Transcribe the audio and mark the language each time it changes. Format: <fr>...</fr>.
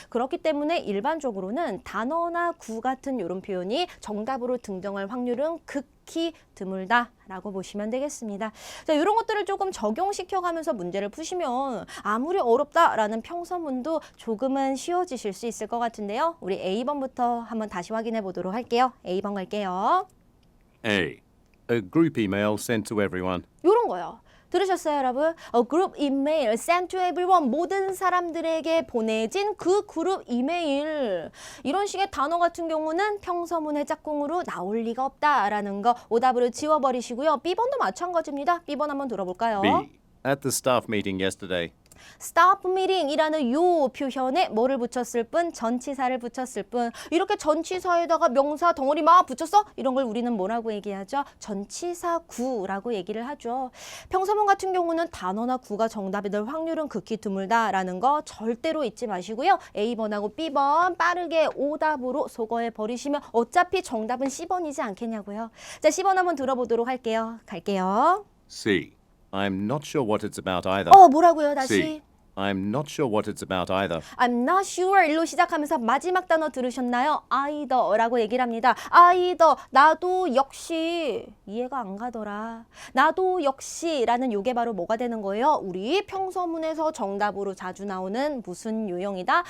<ko>그렇기 때문에 일반적으로는 단어나 구 같은 이런 표현이 정답으로 등장할 확률은 극히 드물다라고 보시면 되겠습니다. 자, 이런 것들을 조금 적용시켜가면서 문제를 푸시면 아무리 어렵다라는 평서문도 조금은 쉬워지실 수 있을 것 같은데요. 우리 A번부터 한번 다시 확인해 보도록 할게요. A번 갈게요.</ko> <en>A. A group email sent to everyone.</en> <ko>이런 거요. 들으셨어요, 여러분?</ko> <en>A group email sent to everyone.</en> <ko>모든 사람들에게 보내진 그 그룹 이메일. 이런 식의 단어 같은 경우는 평서문의 짝꿍으로 나올 리가 없다라는 거 오답으로 지워버리시고요. B번도 마찬가지입니다. B번 한번 들어볼까요?</ko> <en>B. At the staff meeting yesterday.</en> <ko>stop meeting이라는 요 표현에 뭐를 붙였을 뿐? 전치사를 붙였을 뿐. 이렇게 전치사에다가 명사 덩어리 막 붙였어? 이런 걸 우리는 뭐라고 얘기하죠? 전치사구라고 얘기를 하죠. 평서문 같은 경우는 단어나 구가 정답이 될 확률은 극히 드물다라는 거 절대로 잊지 마시고요. A번하고 B번 빠르게 오답으로 소거해 버리시면 어차피 정답은 C번이지 않겠냐고요. 자, C번 한번 들어보도록 할게요. 갈게요.</ko> <en>C. I'm not sure what it's about either.</en> <ko>뭐라고요? 다시.</ko> <en>C. I'm not sure what it's about either. I'm not sure</en> <ko>일로 시작하면서 마지막 단어 들으셨나요? either라고 얘기를 합니다. either 나도 역시 이해가 안 가더라. 나도 역시라는 요게 바로 뭐가 되는 거예요? 우리 평서문에서 정답으로 자주 나오는 무슨 유형이다?</ko>